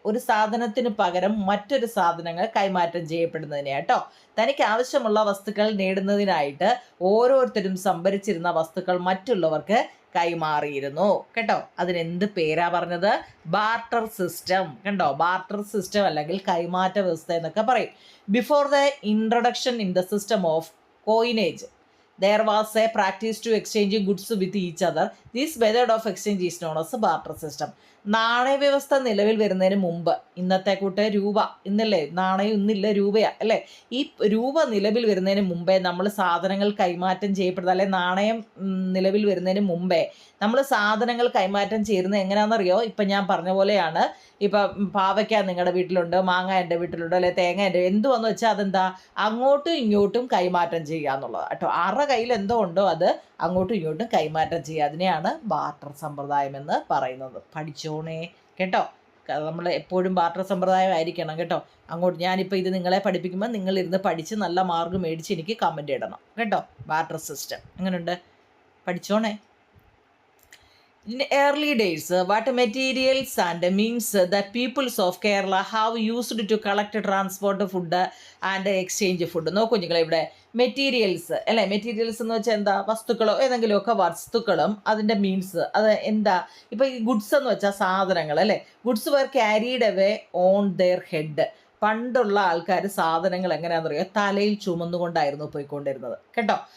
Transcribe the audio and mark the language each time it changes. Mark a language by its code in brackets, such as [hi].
[ml] ഒരു സാധനത്തിന് പകരം മറ്റൊരു സാധനങ്ങൾ കൈമാറ്റം ചെയ്യപ്പെടുന്നതിനെ കേട്ടോ. തനിക്ക് ആവശ്യമുള്ള വസ്തുക്കൾ നേടുന്നതിനായിട്ട് ഓരോരുത്തരും സംഭരിച്ചിരുന്ന വസ്തുക്കൾ മറ്റുള്ളവർക്ക് കൈമാറിയിരുന്നു കേട്ടോ. അതിനെന്ത് പേരാ പറഞ്ഞത്? ബാർട്ടർ സിസ്റ്റം കണ്ടോ. ബാർട്ടർ സിസ്റ്റം അല്ലെങ്കിൽ കൈമാറ്റ വ്യവസ്ഥ എന്നൊക്കെ പറയും. [en] Before the introduction in the system of coinage there was a practice to exchanging goods with each other. This method of exchange is known as barter system. [ml] നാണയവ്യവസ്ഥ നിലവിൽ വരുന്നതിന് മുമ്പ്, ഇന്നത്തെ കൂട്ട് രൂപ ഇന്നല്ലേ, നാണയം ഇന്നില്ല, രൂപയാ അല്ലേ. ഈ രൂപ നിലവിൽ വരുന്നതിന് മുമ്പേ നമ്മൾ സാധനങ്ങൾ കൈമാറ്റം ചെയ്യപ്പെടുന്നത്, അല്ലെ നാണയം നിലവിൽ വരുന്നതിന് മുമ്പേ നമ്മൾ സാധനങ്ങൾ കൈമാറ്റം ചെയ്യുന്നത് എങ്ങനെയാണെന്നറിയോ? ഇപ്പം ഞാൻ പറഞ്ഞ പോലെയാണ്. ഇപ്പം പാവയ്ക്ക നിങ്ങളുടെ വീട്ടിലുണ്ട്, മാങ്ങ എൻ്റെ വീട്ടിലുണ്ട്, അല്ലെ തേങ്ങ എൻ്റെ, എന്ത് വന്നു വെച്ചാൽ അതെന്താ, അങ്ങോട്ടും ഇങ്ങോട്ടും കൈമാറ്റം ചെയ്യുക എന്നുള്ളത് കേട്ടോ. ആരുടെ കയ്യിൽ എന്തോ ഉണ്ടോ അത് അങ്ങോട്ടും ഇങ്ങോട്ടും കൈമാറ്റം ചെയ്യുക. അതിനെയാണ് ബാർട്ടർ സമ്പ്രദായം എന്ന് പറയുന്നത്. പഠിച്ചോണേ കേട്ടോ. നമ്മൾ എപ്പോഴും ബാർട്ടർ സമ്പ്രദായം ആയിരിക്കണം കേട്ടോ. അങ്ങോട്ട് ഞാനിപ്പോൾ ഇത് നിങ്ങളെ പഠിപ്പിക്കുമ്പോൾ നിങ്ങളിരുന്ന് പഠിച്ച് നല്ല മാർക്ക് മേടിച്ച് എനിക്ക് കമൻറ്റ് ഇടണം കേട്ടോ. ബാർട്ടർ സിസ്റ്റം എങ്ങനെയുണ്ട്? പഠിച്ചോണേ. [en] In early days, what materials and means that peoples of Kerala have used to collect, transport food and exchange food. [ml] നോക്കൂ കുഞ്ഞുങ്ങളെ, ഇവിടെ മെറ്റീരിയൽസ് അല്ലേ, മെറ്റീരിയൽസ് എന്ന് വെച്ചാൽ എന്താ, വസ്തുക്കളോ ഏതെങ്കിലുമൊക്കെ വസ്തുക്കളും അതിൻ്റെ മീൻസ് അത് എന്താ. ഇപ്പം ഈ ഗുഡ്സ് എന്ന് വെച്ചാൽ സാധനങ്ങൾ അല്ലേ, [en] Goods were carried away on their head. [ml] പണ്ടുള്ള ആൾക്കാർ സാധനങ്ങൾ എങ്ങനെയാണെന്ന് പറയുക, തലയിൽ ചുമന്നുകൊണ്ടായിരുന്നു പോയിക്കൊണ്ടിരുന്നത് കേട്ടോ.